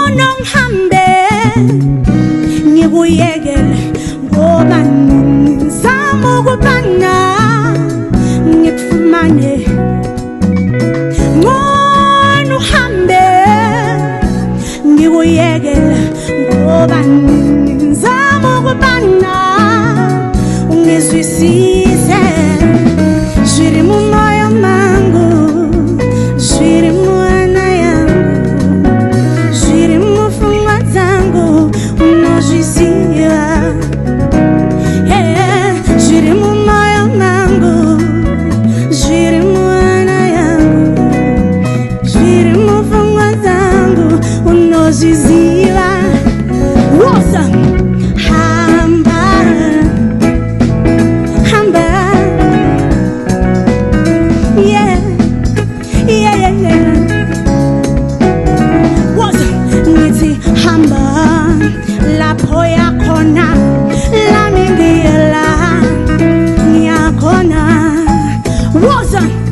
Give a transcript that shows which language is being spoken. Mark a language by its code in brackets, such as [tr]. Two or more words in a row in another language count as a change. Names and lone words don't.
[nd] ngihambe ngikuyekele ngoba ngizama ukubana ngikufumane ngona uhambe ngikuyekele ngoba ngizama ukubana ungizwisise [sn] zviri mumoyo mangu zviri muana yangu zviri mupfungwa dzangu unozviziva zviri mumoyo mangu zviri muana yangu zviri mupfungwa dzangu unozviziva [nd] wosa hamba [en] hamba yeah yeah yeah yeah [nd] wosa ngithi hamba lapho yakhona lami ngiyela ngiyakhona wosa